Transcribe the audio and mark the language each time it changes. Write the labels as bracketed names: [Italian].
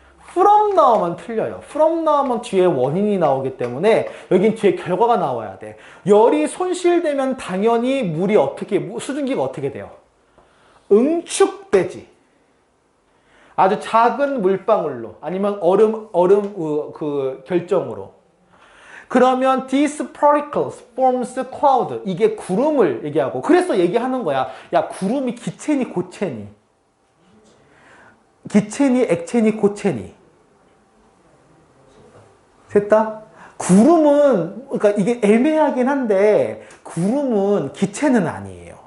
[Korean] from 나오면 틀려요. from 나오면 뒤에 원인이 나오기 때문에 여긴 뒤에 결과가 나와야 돼. 열이 손실되면 당연히 물이 어떻게, 수증기가 어떻게 돼요? 응축되지. 아주 작은 물방울로 아니면 얼음 그 결정으로. 그러면 [English] these particles forms cloud. [Korean] 이게 구름을 얘기하고, 그래서 얘기하는 거야. 야, 구름이 기체니 고체니? 기체니 액체니 고체니? 셋 다? 구름은, 그러니까 이게 애매하긴 한데, 구름은 기체는 아니에요.